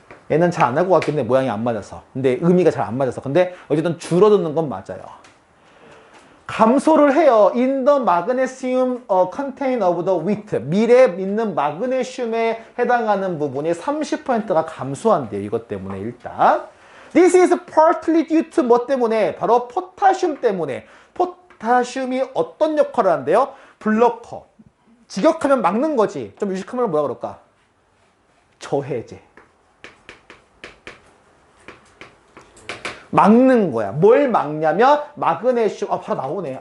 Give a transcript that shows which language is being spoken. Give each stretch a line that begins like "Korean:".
Korean: 얘는 잘 안 날 것 같긴 해. 모양이 안 맞아서. 근데 의미가 잘 안 맞아서. 근데 어쨌든 줄어드는 건 맞아요. 감소를 해요.
English: In the magnesium content of the wheat.
Korean: 밀에 있는 마그네슘에 해당하는 부분이 30%가 감소한대요. 이것 때문에 일단.
English: This is partly due to
Korean: 뭐 때문에? 바로 포타슘 때문에. 포타슘이 어떤 역할을 한대요? 블로커. 직역하면 막는 거지. 좀 유식하면 뭐라 그럴까? 저해제. 막는 거야. 뭘 막냐면 마그네슘. 바로 나오네.